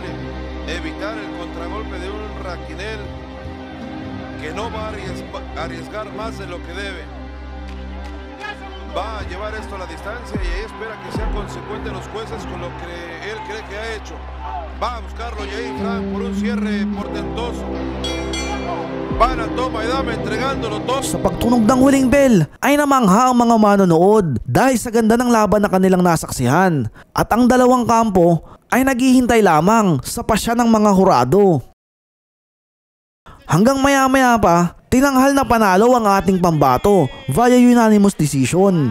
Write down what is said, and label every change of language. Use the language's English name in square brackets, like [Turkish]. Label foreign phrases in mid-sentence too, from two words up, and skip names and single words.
[Spanish] Evitar el contragolpe de un Raquinel que no va a arriesgar más de lo que debe. Va a llevar esto a la distancia y ahí espera que sean consecuentes los jueces con lo que él cree que ha hecho. Va a buscarlo y ahí Frank por un cierre portentoso. Van a toma y dame entregándolo todo. [Filipino] Sa pagtunog ng huling bell ay namangha ang mga manonood dahil sa ganda ng laban na kanilang nasaksihan. At ang dalawang kampo ay naghihintay lamang sa pasya ng mga hurado. Hanggang maya-maya pa, tinanghal na panalo ang ating pambato via [English] unanimous decision.